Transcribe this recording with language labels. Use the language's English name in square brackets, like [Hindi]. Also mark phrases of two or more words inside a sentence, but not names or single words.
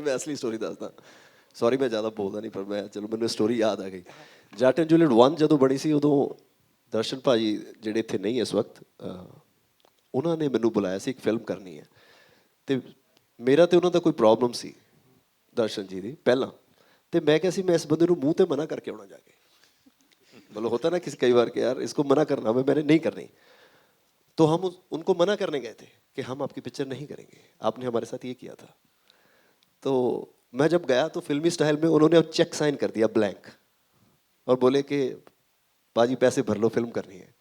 [Punjabi] ਮੈਂ ਅਸਲੀ ਸਟੋਰੀ ਦੱਸਦਾ ਸੌਰੀ ਮੈਂ ਜ਼ਿਆਦਾ ਬੋਲਦਾ ਨਹੀਂ, ਪਰ ਮੈਂ ਚਲੋ ਮੈਨੂੰ ਸਟੋਰੀ ਯਾਦ ਆ ਗਈ। ਜੱਟ ਐਂਡ ਜੂਲੀਅਟ 1 ਜਦੋਂ ਬਣੀ ਸੀ ਉਦੋਂ ਦਰਸ਼ਨ ਭਾਜੀ ਜਿਹੜੇ ਇੱਥੇ ਨਹੀਂ ਇਸ ਵਕਤ, ਉਹਨਾਂ ਨੇ ਮੈਨੂੰ ਬੁਲਾਇਆ ਸੀ ਇੱਕ ਫਿਲਮ ਕਰਨੀ ਹੈ, ਤੇ ਮੇਰਾ ਤੇ ਉਹਨਾਂ ਦਾ ਕੋਈ ਪ੍ਰੋਬਲਮ ਸੀ ਦਰਸ਼ਨ ਜੀ ਦੀ ਪਹਿਲਾਂ, ਤੇ मैं ਕਿਹਾ ਸੀ ਮੈਂ ਇਸ ਬੰਦੇ ਨੂੰ ਮੂੰਹ ਤੇ ਮਨਾ ਕਰਕੇ ਆਨਾ ਜਾਕੇ, [Hindi] मतलब होता ना किसी कई बार कि यार इसको मना करना मैंने नहीं करनी। तो हम उनको मना करने गए थे कि हम आपकी पिक्चर नहीं करेंगे, आपने हमारे साथ ये किया था। तो मैं जब गया तो फिल्मी स्टाइल में उन्होंने अब चेक साइन कर दिया ब्लैंक, और बोले कि बाजी पैसे भर लो, फिल्म करनी है।